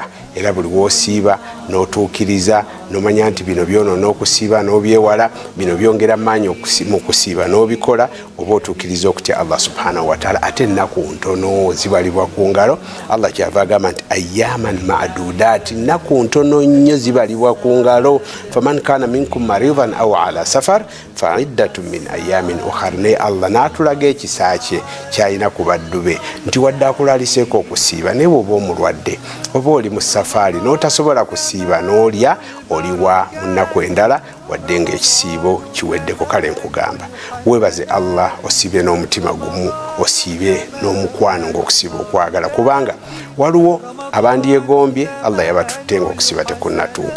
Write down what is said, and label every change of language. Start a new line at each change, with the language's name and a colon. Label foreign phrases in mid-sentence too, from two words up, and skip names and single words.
Ganda: Era buli wosiiba n'otuukiriza n'omanya nti bino byonoona okusiiba n'obyewala, bino byongera maanyi mu kusiiba n'obikola, oba otuukiriza okutya
Arabic: الله سبحانه وتعالى.
Ganda: Ate ennaku ntono zibalibwa ku ngalo. Allah kyava agamba nti
Arabic: أياما معدودات,
Ganda: ennaku ntono nnyo zibalibwa ku ngalo.
Arabic: فمن كان منكم مريضا أو على سفر فعدة من أيام أخر.
Ganda: Ne Allah n'atulaga ekisa kye kyalina ku baddu be nti wadde akulaaliseeko okusiiba, naye bw'oba omulwadde oba oli mu safaari n'otasobola kusiiba n'olya, oliwa mu nnaku endala wadde ng'ekisiibo kiweddeko. Kale nkugamba weebaze Allah, osiibe n'omutima gumu, osiibe n'omukwano ng'okusiiba okwagala, kubanga waliwo abandyegombye Allah yabatutte ng'okusiiba tekunnatuuka.